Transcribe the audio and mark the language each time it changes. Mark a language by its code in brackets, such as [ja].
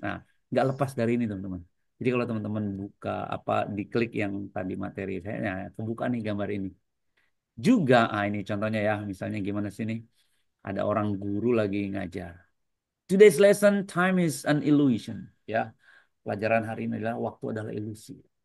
[id] Nah, nggak lepas dari ini teman-teman. Jadi kalau teman-teman buka apa diklik yang tadi materi saya, nah, kebuka nih gambar ini. Juga, ini contohnya ya, misalnya gimana sih nih? Ada orang guru lagi ngajar. [en] Today's lesson, time is an illusion. [id] Ya, pelajaran hari ini adalah waktu adalah ilusi.